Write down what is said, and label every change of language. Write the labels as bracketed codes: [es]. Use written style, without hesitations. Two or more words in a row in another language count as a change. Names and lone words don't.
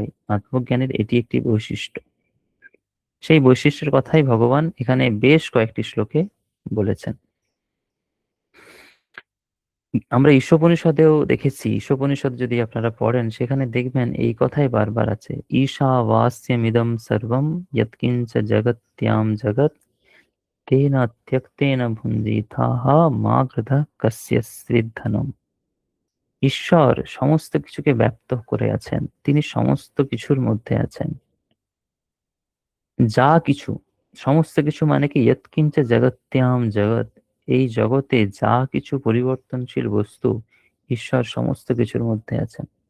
[bn] আত্মজ্ঞানের এটি একটি বৈশিষ্ট্য। সেই বৈশিষ্ট্যের কথাই ভগবান এখানে বেশ কয়েকটি শ্লোকে বলেছেন। আমরা ঈশোপনিষদেও দেখেছি, ঈশোপনিষদ যদি আপনারা পড়েন সেখানে দেখবেন এই কথাই বারবার আছে, [sa] ঈশাবাস্যমিদং সর্বম যৎকিঞ্চ জগত্যাম জগৎ তেন ত্যক্তেন ভুঞ্জিতাহ মা কৃধা কস্যচিৎ ধনম। [bn] ঈশ্বর সমস্ত কিছুকে ব্যক্ত করে আছেন, তিনি সমস্ত কিছুর মধ্যে আছেন। যা কিছু, সমস্ত কিছু মানে কি, [sa] যৎকিঞ্চ জগত্যাম জগৎ, [bn] এই জগতে যা কিছু পরিবর্তনশীল বস্তু, ঈশ্বর সমস্ত কিছুর মধ্যে আছেন।